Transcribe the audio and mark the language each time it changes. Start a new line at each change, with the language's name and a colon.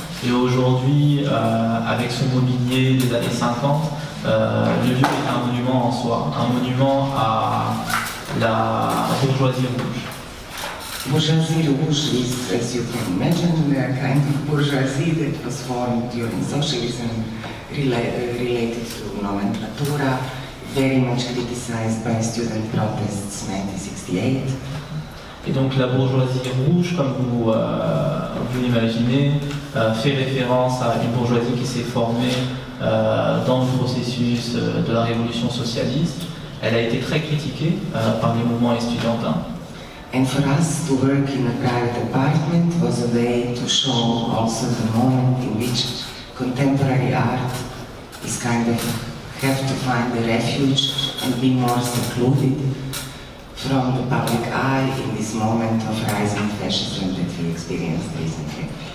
French: Et aujourd'hui, avec son mobilier des années 50, le lieu est un monument en soi, un monument à la bourgeoisie rouge.
English: Bourgeoisie rouge is, as you can imagine, a kind of bourgeoisie that was formed during socialism, related to nomenclatura, very much criticized by student protests in 1968.
French: Et donc la bourgeoisie rouge, comme vous l'imaginez, fait référence à une bourgeoisie qui s'est formée dans le processus de la révolution socialiste. Elle a été très critiquée par les mouvements estudiantins.
English: And for us to work in a private apartment was a way to show also the moment in which contemporary art is kind of have to find a refuge and be more secluded from the public eye in this moment of rising fascism that we experienced recently.